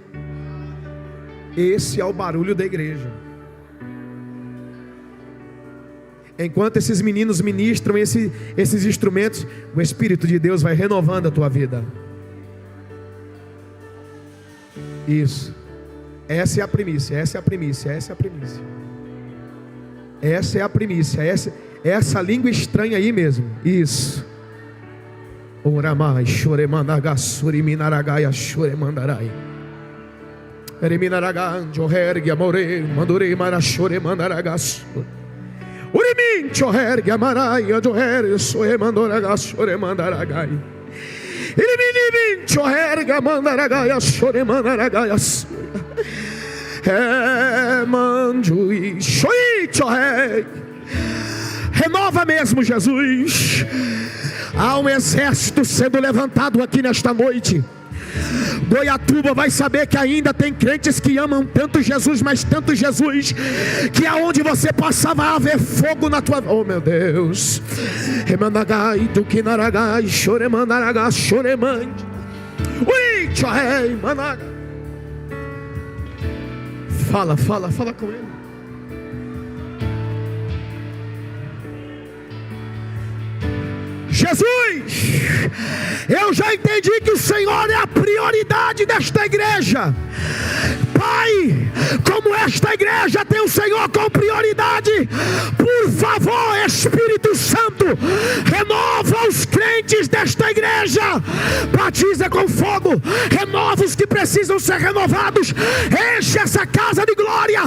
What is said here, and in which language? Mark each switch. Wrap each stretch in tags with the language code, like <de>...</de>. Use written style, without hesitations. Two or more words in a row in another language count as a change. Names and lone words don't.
<pt>Esse é o barulho da igreja. Enquanto esses meninos ministram esses instrumentos, o Espírito de Deus vai renovando a tua vida. Isso. Essa é a primícia, essa é a primícia, essa é a primícia. Essa é a primícia, essa língua estranha aí mesmo. Isso. Oramai, choremanaga, suriminaragaia, choremandarai. Ereminaraga, johergue, amore, mandore, marachore, mandaragas. Urimin, johergue, amaraia, johergue, soemandoraga, choremandaragai. Iriminimin, johergue, mandaragaia, choremandaragaia. Manjui, shoi, johergue. Renova mesmo, Jesus. Há um exército sendo levantado aqui nesta noite. Goiatuba vai saber que ainda tem crentes que amam tanto Jesus, mas tanto Jesus, que aonde você passar vai haver fogo na tua vida. Oh meu Deus. Remanagai, tukinaragai, choremandaragai, choremande. Ui, tchorei, managa. Fala com ele. Jesus, eu já entendi que o Senhor é a prioridade desta igreja. Pai, como esta igreja tem o Senhor como prioridade, por favor, Espírito Santo, renova os crentes desta igreja, batiza com fogo, renova os que precisam ser renovados, enche essa casa de glória.</pt>